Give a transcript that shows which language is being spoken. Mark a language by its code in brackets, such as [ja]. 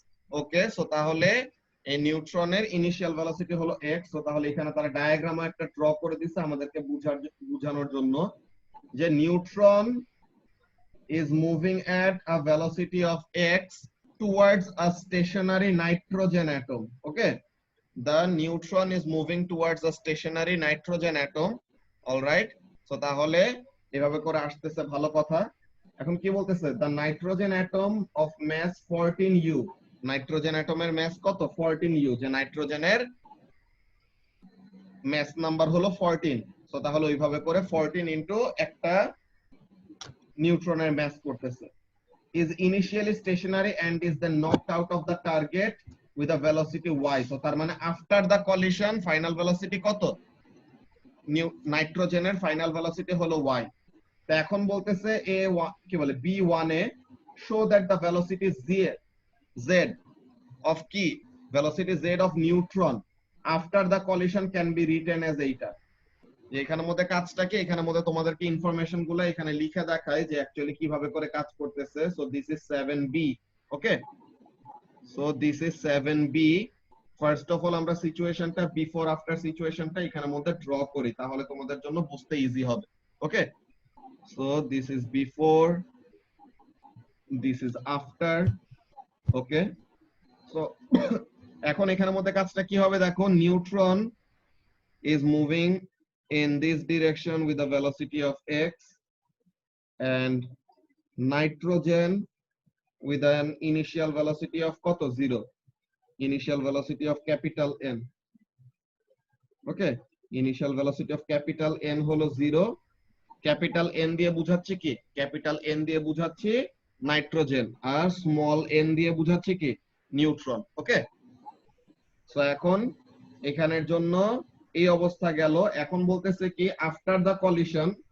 [bn] ওকে, so তাহলে এই নিউট্রনের initial velocity হলো x। সো তাহলে এখানে তারা ডায়াগ্রামে একটা ড্র করে দিয়েছে আমাদেরকে বোঝানোর জন্য, যে neutron [en] is moving at a velocity of x towards a stationary nitrogen atom. Okay, the neutron is moving towards a stationary nitrogen atom. All right, so [bn] তাহলে এভাবে করে আসতেছে, ভালো কথা। এখন কি বলতেছে, [en] the nitrogen atom of mass 14u, [bn] nitrogen অ্যাটমের মাস কত, 14u, যে নাইট্রোজেনের মাস নাম্বার হলো 14। সো তাহলে ওইভাবে করে 14 ইনটু একটা নিউট্রনের মাস করতেছে। [en] is initially stationary and is then knocked out of the target with a velocity y. So [bn] তার মানে [en] after the collision final velocity কত, নাইট্রোজেনের final velocity হলো y। [bn] তো এখন বলতেছে a কি বলে B1 A [en] show that the velocity z of কি, velocity z of neutron after the collision can be written as এইটা। [bn] এখানের মধ্যে কাজটা কি, এখানের মধ্যে তোমাদেরকে ইনফরমেশন গুলো এখানে লিখে দেখায় যে অ্যাকচুয়ালি কিভাবে করে কাজ করতেছে। [en] So this is 7B। Okay, so this is 7B। [bn] First of all আমরা সিচুয়েশনটা, বিফোর আফটার সিচুয়েশনটা এখানের মধ্যে ড্র করি, তাহলে তোমাদের জন্য বুঝতে ইজি হবে। [en] Okay, so this is before, this is after. Okay, so [bn] এখন এখানের মধ্যে কাজটা কি হবে দেখো, [en] Neutron is moving in this direction with a velocity of x, and nitrogen with an initial velocity of কত, 0, initial velocity of capital N. Okay, initial velocity of capital N হলো 0। [bn] Capital N দিয়ে বুঝাচ্ছি কি, capital N দিয়ে বুঝাচ্ছি nitrogen, আর small n দিয়ে বুঝাচ্ছি কি, নিউট্রন। ওকে, সো এখন এখানের জন্য এই অবস্থা গেল। এখন বলতেছে কি, [en] after the collision